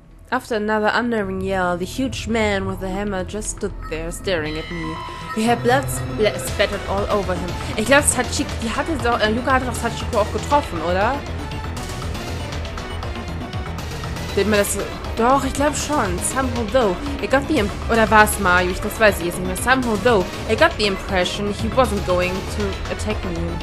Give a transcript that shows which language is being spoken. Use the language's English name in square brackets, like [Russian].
[English] After another unnerving yell, the huge man with the hammer just stood there, staring at me. He had blood spattered all over him. [German] Ich glaube, Yuka hatte doch Sachiko auch getroffen, oder? Sieht man das? Doch, ich glaube schon. [English] Somehow though, I got the [German] oder war es Mayu? Das weiß ich jetzt nicht mehr. [English] Somehow though, I got the impression he wasn't going to attack me.